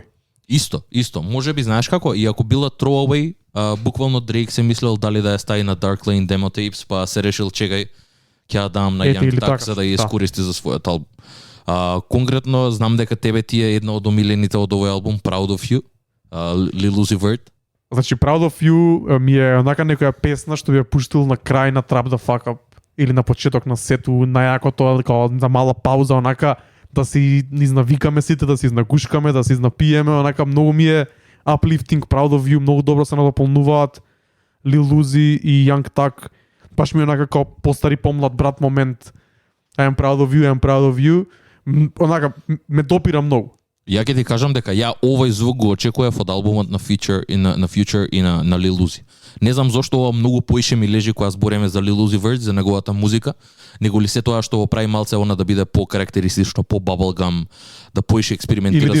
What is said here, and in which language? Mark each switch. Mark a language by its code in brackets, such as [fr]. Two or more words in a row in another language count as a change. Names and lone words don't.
[mk] Исто. Може би знаеш како, и ако била Throwaway, буквално Drake се мислел дали да ја стави на Dark Lane Demo Tapes, па се решил чекај, ќе ја дам на Young Thug за да ја искористи за својот албум. Конкретно знам дека тебе ти е една од омилените од овој албум, Proud of You, Lil Uzi Vert. Значи Proud of You ми е онака некоја песна што би ја пуштил на крај на Trap the Fuck Up или на почеток на сету, најакото како за мала пауза, онака да си изнавикаме сите, да си изнагушкаме, да си изнапиеме, онака многу ми е uplifting. Proud of You многу добро се надополнуваат Lil Uzi и Young Thug. Баш ми е онака како постари помлад брат момент. [en] I am proud of you. [mk] Онака ме допира многу. Ја ќе ти кажам дека ја овој звук го очекував од албумот на Future и на Lil Uzi. Не знам зошто ова многу поише ми лежи кога збореме за Lil Uzi Vert, за неговата музика, него ли се тоа што го прави малце она да биде по-карактеристично, по-bubblegum, да поише експериментира со звук.